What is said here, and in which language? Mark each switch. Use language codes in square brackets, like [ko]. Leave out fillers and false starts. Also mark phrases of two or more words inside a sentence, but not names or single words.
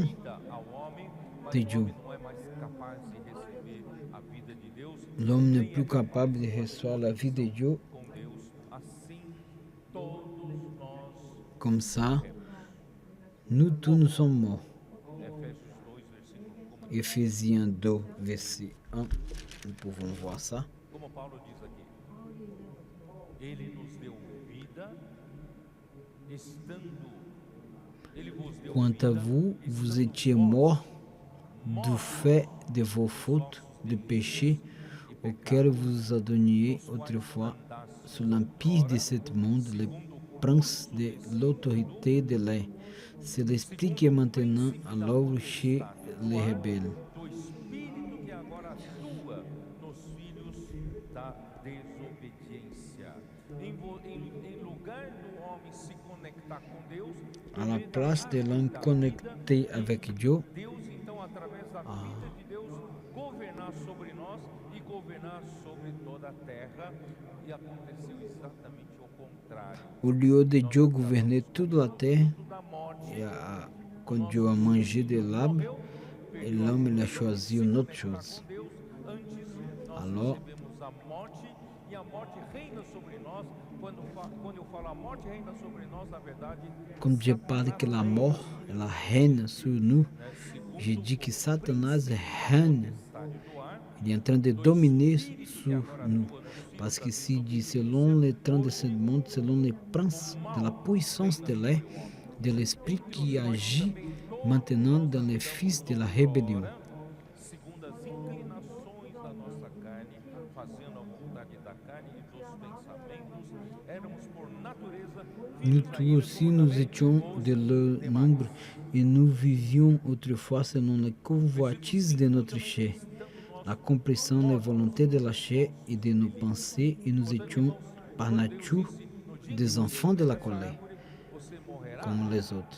[pt] vida ao homem, mas de o [fr] Dieu. [pt] homem não é mais capaz de receber a vida de Deus [fr] L'homme n'est plus capable de recevoir la vie de Dieu. [pt] com Deus. Assim, todos nós, [fr] Comme ça, nous tous nous sommes morts. [pt] Efésios 2, versículo, [fr] Éphésiens 2, verset 1. Nous pouvons voir ça. [pt] como Paulo diz aqui, ele nos deu vida, estando, ele vos deu [fr] Quant à [pt] vida, [fr] vous, vous étiez morts du fait de vos fautes, de péchés auxquels vous adonniez autrefois sous l'empire de ce monde, le prince de l'autorité de l'air. C'est l'esprit qui est maintenant à l'œuvre chez les rebelles. [pt] do Espírito que agora atua nos filhos da desobediência. Em lugar do homem se conectar com Deus, [fr] À la place de l'homme connecté avec Dieu, [pt] Deus então através da vida de Deus governar sobre nós e governar sobre toda a terra, e aconteceu exatamente o contrário. [fr] au lieu de Dieu gouverner toute la terre, [pt] Da morte, [fr] et quand Dieu a mangé de l'arbre, et l'homme il a choisi une autre chose. [pt] Deus, antes nós [fr] Alors, [pt] recebemos a morte, e a morte reina sobre nós. Quando eu falo a morte reina sobre nós, na verdade, [fr] comme Dieu parle que la mort elle règne sur nous, je dis que Satanas règne. [pt] do ar, [fr] Il est en train de dominer sur nous. Parce qu'ici dit, selon les trains de ce monde, selon les princes de la puissance de l'air, de l'esprit qui agit maintenant dans les fils de la rébellion. [pt] segundo as inclinações da nossa carne, fazendo a vontade da carne e dos pensamentos, éramos por natureza [fr] Nous tous aussi, nous étions de leur nombre et nous vivions autrefois selon les convoitises de notre chair, l'accomplissant les volontés de la chair et de nos pensées, et nous étions par nature des enfants de la colère, comme les autres.